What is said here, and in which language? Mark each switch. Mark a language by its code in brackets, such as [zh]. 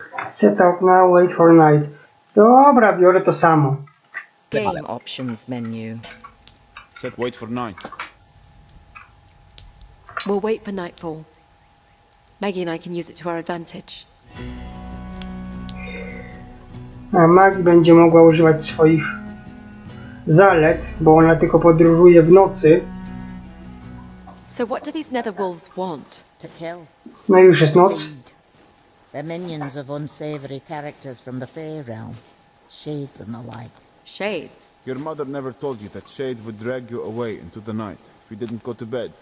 [en] Set out now, wait for night. [pl] Dobra, biorę to samo. [en] Game options menu. Set wait for night. We'll wait for nightfall. Maggie and I can use it to our advantage. [pl] A Maggie będzie mogła używać swoich zalet, bo ona tylko podróżuje w nocy. [en] So what do these nether wolves want? To kill. [pl] No i już jest noc. [en] They're minions of unsavory characters from the Fae realm. Shades and the like. Shades? Your mother never told you that shades would drag you away into the night if you didn't go to bed.